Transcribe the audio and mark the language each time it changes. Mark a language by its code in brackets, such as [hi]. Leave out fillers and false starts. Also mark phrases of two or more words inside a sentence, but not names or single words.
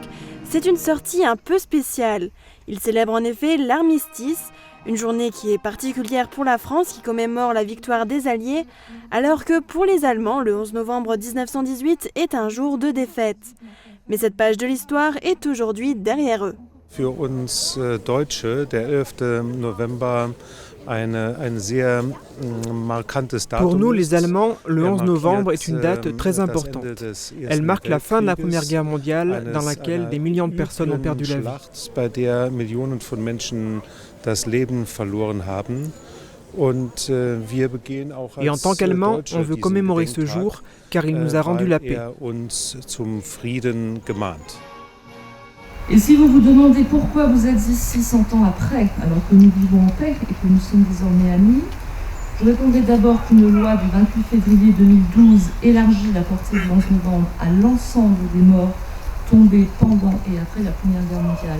[fr] C'est une sortie un peu spéciale. Il célèbre en effet l'armistice, une journée qui est particulière pour la France qui commémore la victoire des Alliés, alors que pour les Allemands, le 11 novembre 1918 est un jour de défaite. Mais cette page de l'histoire est aujourd'hui derrière eux. [de] Für uns Deutsche, der 11. November, ein sehr markantes Datum. [fr] Pour nous, les Allemands, le 11 novembre est une date très importante. Elle marque la fin de la Première Guerre mondiale, dans laquelle des millions de personnes ont perdu la vie. [de] Bei der Millionen von Menschen das Leben verloren haben. [fr] Et en tant qu'Allemands, on veut commémorer ce jour, car il nous a rendu la paix. Et si vous vous demandez pourquoi vous êtes ici 100 ans après, alors que nous vivons en paix et que nous sommes désormais amis, je répondrai d'abord qu'une loi du 28 février 2012 élargit la portée du 11 novembre à l'ensemble des morts tombés pendant et après la Première Guerre mondiale.